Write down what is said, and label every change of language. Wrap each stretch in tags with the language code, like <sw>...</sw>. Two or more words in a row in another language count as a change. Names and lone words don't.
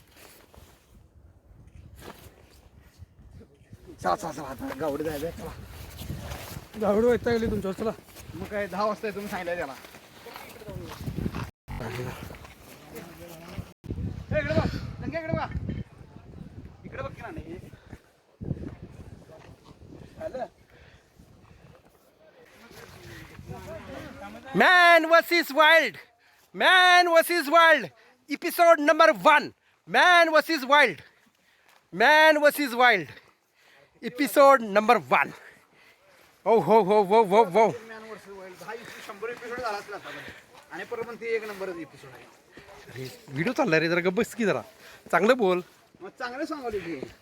<mr>चला गावडे जायचं. चला गावड व्हायचा गेली तुमच्या. चला मग काय 10 वाजता तुम्ही सांगितलं त्याला. इकडे बघ गंग्या, इकडे बघ. इकडे बघ की नाही.</mr> <en>Man vs Wild. Man vs Wild. Episode #1. Man vs Wild. Man vs Wild. Episode #1. Oh ho ho ho ho ho.</en> <mr>मॅन वर्सेस वाईल्ड 100 एपिसोड झाला असला आणि परत पण ती 1 नंबरच एपिसोड आहे. अरे व्हिडिओ चाललाय रे, जरा गप्प बस की, जरा चांगलं बोल. मग चांगलं सांगवली की.</mr>